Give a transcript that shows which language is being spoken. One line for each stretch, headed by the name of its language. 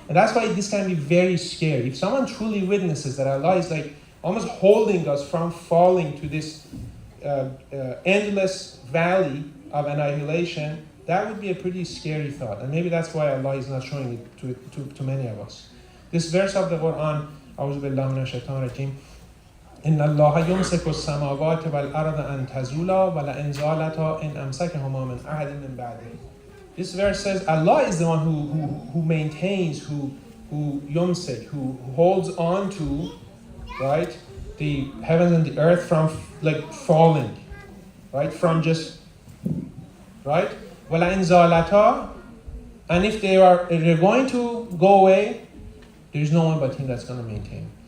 English: And that's why this can be very scary. If someone truly witnesses that Allah is like almost holding us from falling to this endless valley of annihilation, that would be a pretty scary thought. And maybe that's why Allah is not showing it to many of us. This verse of the Quran,
Arabic: أعوذ بالله من الشيطان الرجيم, إن الله يمسك السماوات والأرض أن تزولا ولئن زالتا إن أمسكهما من أحد من بعده.
English: This verse says Allah is the one who maintains, who yumsik, who holds on to, right, the heavens and the earth from like falling, right, from just, right,
Arabic: وَلَئِنْ زَالَتَا,
English: and if they're going to go away, there's no one but Him that's going to maintain.